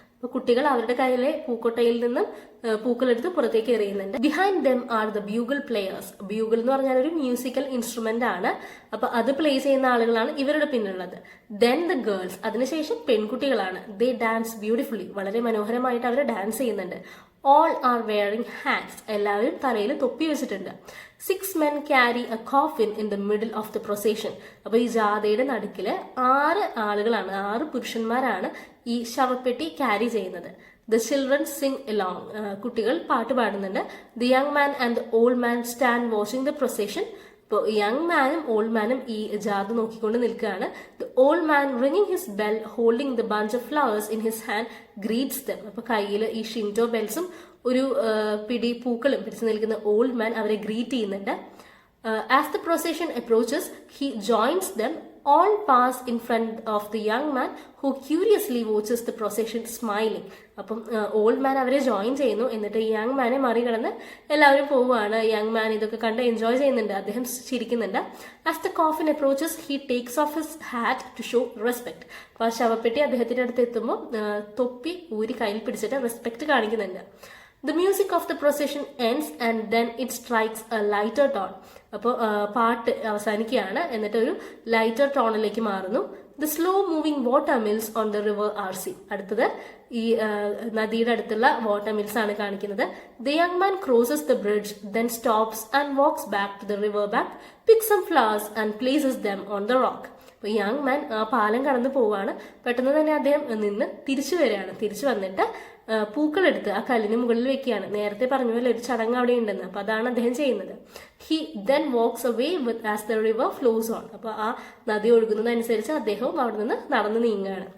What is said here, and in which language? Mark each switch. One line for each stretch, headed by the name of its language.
Malayalam: അപ്പൊ കുട്ടികൾ അവരുടെ കയ്യിലെ പൂക്കൊട്ടയിൽ നിന്നും പൂക്കളെടുത്ത് പുറത്തേക്ക് എറിയുന്നുണ്ട്.
English: Behind them are the bugle players.
Malayalam: Bugle എന്ന് പറഞ്ഞാൽ ഒരു മ്യൂസിക്കൽ ഇൻസ്ട്രുമെന്റ് ആണ്. അപ്പൊ അത് പ്ലേ ചെയ്യുന്ന ആളുകളാണ് ഇവരുടെ പിന്നിലുള്ളത്.
English: Then the girls.
Malayalam: അതിനുശേഷം പെൺകുട്ടികളാണ്.
English: They dance beautifully.
Malayalam: വളരെ മനോഹരമായിട്ട് അവർ ഡാൻസ് ചെയ്യുന്നുണ്ട്.
English: All are wearing hats.
Malayalam: എല്ലാവരും തലയിൽ തൊപ്പി വെച്ചിട്ടുണ്ട്.
English: 6 men carry a coffin in the middle of the procession.
Malayalam: അപ്പൊ ഈ ജാഥയുടെ നടുക്കില് 6 ആളുകളാണ്, 6 പുരുഷന്മാരാണ് ഈ ശവപ്പെട്ടി ക്യാരി ചെയ്യുന്നത്.
English: The children sing along.
Malayalam: കുട്ടികൾ പാട്ട് പാടുന്നുണ്ട്.
English: The young man and the old man stand watching the procession.
Malayalam: ഇപ്പോൾ യങ് മാനും ഓൾഡ് മാനും ഈ ജാഥ നോക്കിക്കൊണ്ട് നിൽക്കുകയാണ്.
English: The old man ringing his bell holding the bunch of flowers in his hand greets them.
Malayalam: അപ്പൊ കയ്യിൽ ഈ ഷിൻറ്റോ ബെൽസും ഒരു പിടി പൂക്കളും പിടിച്ചു നിൽക്കുന്ന ഓൾഡ് മാൻ അവരെ ഗ്രീറ്റ് ചെയ്യുന്നുണ്ട്.
English: As the procession approaches he joins them. All pass in front of the young man who curiously watches the procession smiling.
Malayalam: അപ്പം ഓൾഡ് മാൻ അവരെ ജോയിൻ ചെയ്യുന്നു. എന്നിട്ട് ഈ യങ് മാനെ മറികടന്ന് എല്ലാവരും പോവുകയാണ്. യങ് മാൻ ഇതൊക്കെ കണ്ട് എൻജോയ് ചെയ്യുന്നുണ്ട്. അദ്ദേഹം ചിരിക്കുന്നുണ്ട്.
English: As the coffin approaches he takes off his hat to show respect.
Malayalam: അപ്പൊ ആ ശവപ്പെട്ടി അദ്ദേഹത്തിന്റെ അടുത്ത് എത്തുമ്പോൾ തൊപ്പി ഊരി കയ്യിൽ പിടിച്ചിട്ട് റെസ്പെക്ട് കാണിക്കുന്നുണ്ട്.
English: The music of the procession ends and then it strikes a lighter tone.
Malayalam: അപ്പോൾ പാട്ട് അവസാനിക്കുകയാണ്. എന്നിട്ട് ഒരു ലൈറ്റർ ടോണിലേക്ക് മാറുന്നു.
English: The slow moving water mills on the river are seen.
Malayalam: അടുത്തത് ഈ നദിയുടെ അടുത്തുള്ള വാട്ടർ മിൽസ് ആണ് കാണിക്കുന്നത്.
English: The young man crosses the bridge, then stops and walks back to the river bank, picks some flowers and places them on the rock.
Malayalam: അപ്പോൾ young man ആ പാലം കടന്നു പോവുകയാണ്. പെട്ടെന്ന് തന്നെ അദ്ദേഹം നിന്ന് തിരിച്ചു വരികയാണ്. തിരിച്ചു വന്നിട്ട് പൂക്കളെടുത്ത് ആ കല്ലിന് മുകളിൽ വെക്കുകയാണ്. നേരത്തെ പറഞ്ഞ പോലെ ഒരു ചടങ്ങ് അവിടെ ഉണ്ടെന്ന്. അപ്പൊ അതാണ് അദ്ദേഹം ചെയ്യുന്നത്.
English: He then walks away with as the river flows on.
Malayalam: അപ്പൊ ആ നദി ഒഴുകുന്നതനുസരിച്ച് അദ്ദേഹവും അവിടെ നിന്ന് നടന്നു നീങ്ങുകയാണ്.